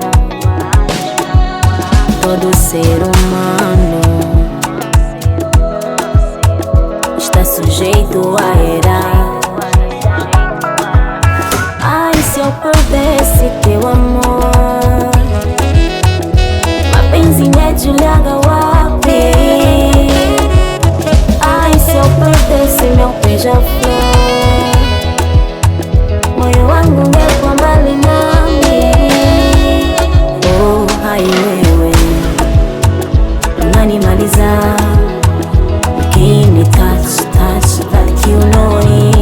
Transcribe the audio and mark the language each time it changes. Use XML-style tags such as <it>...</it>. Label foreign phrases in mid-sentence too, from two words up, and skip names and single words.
<pt>Todo ser humano está sujeito a errar. Ai, se eu perdesse teu amor,</pt> <sw>mapenzi ngejuliaga wapi?</sw> <pt>Ai, se eu perdesse meu beija-flor,</pt> <sw>moyo wangu ungekuwa mbali nami. Oh, hai wewe unanimaliza, ukini</sw> <en>touch that</en> <sw>kiunoni.</sw>